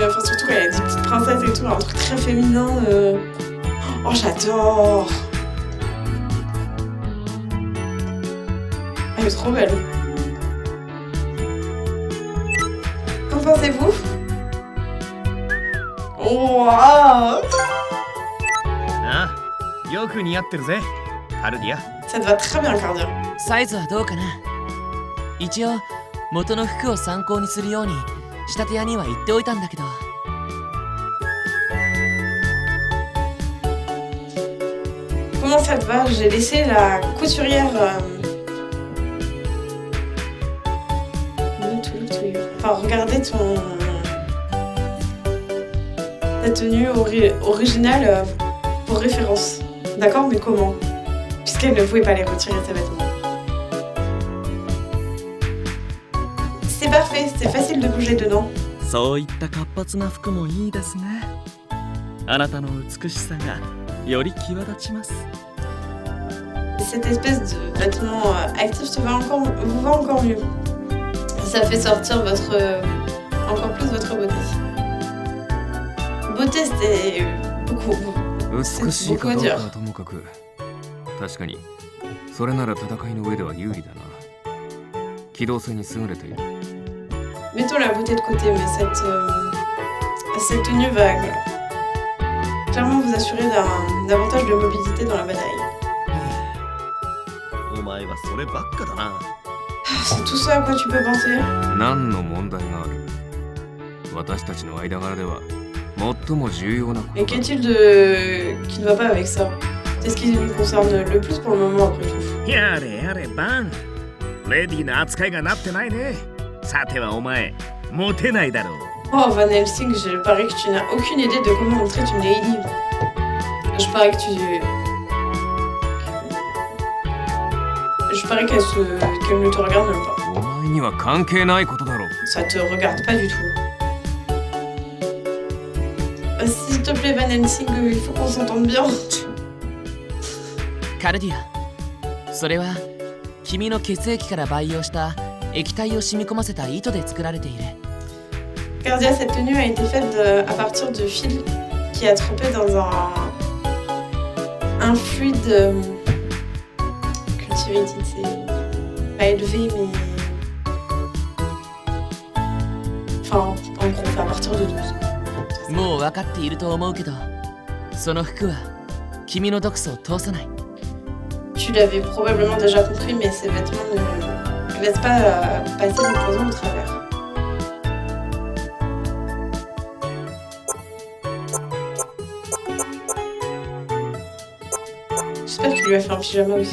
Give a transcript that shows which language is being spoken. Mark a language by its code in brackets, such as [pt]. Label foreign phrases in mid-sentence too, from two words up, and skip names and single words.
[fr] Enfin, surtout quand il y a des petites princesses et tout, un truc très féminin. Oh, j'adore. Elle est trop belle. Qu'en pensez-vous? Oh, waouh. [ja] ああ、よく似合ってるぜ、カルディア。 [fr] Ça te va très bien, Cardia. [ja] サイズはどうかな。一応元の服を参考にするように仕立て屋には言っておいたんだけど。 [fr] Comment ça te va? J'ai laissé la couturière... Enfin, regardez ta tenue originale pour référence. D'accord? Mais comment? Puisqu'elle ne pouvait pas les retirer ses vêtements. C'est parfait, c'est facile de bouger dedans. [ja] そういった活発な服もいいですね。あなたの美しさがより際立ちます。 [fr] Cette espèce de vêtement actif vous va encore mieux. Ça fait sortir encore plus votre beauté. Beauté, c'était beaucoup. [ja] 美しいかどうかはともかく、確かにそれなら戦いの上では有利だな。機動性に優れている。 [fr] Mettons la beauté de côté, mais cette tenue va clairement vous assurer davantage de mobilité dans la bataille. [ja] お前はそればっかだな。 [fr] C'est tout ça à quoi tu peux penser? [ja] 何の問題がある？私たちの間柄では最も重要なこ [fr] Et [ja] とだ。 [fr] qu'est-il qui ne va pas avec ça? C'est ce qui nous concerne le plus pour le moment après tout. [ja] やれやれバン。レディーな扱いがなってないね。さてはお前、モテないだろう。 [fr] Oh Van Helsing, je parie que tu n'as aucune idée de comment on traite une lady. Je parie que Je parie qu'elle ne te regarde même pas. [ja] お前には関係ないことだろう。 [fr] Ça te regarde pas du tout. S'il te plaît, Van Helsing, il faut qu'on s'entende bien. [ja] カルディア、それは君の血液から培養した液体を染み込ませた糸で作られている。 [fr] Cardia, cette tenue a été faite à partir de fil qui a trempé dans un fluide cultivated, c'est pas élevé, mais... Enfin, en gros, à partir de 12. [ja] もう分かっていると思うけど、その服は君の毒素を通さない。 [fr] Tu l'avais probablement déjà compris, mais ces vêtements ne laissent pas passer le poison au travers. J'espère qu'il lui a fait un pyjama aussi.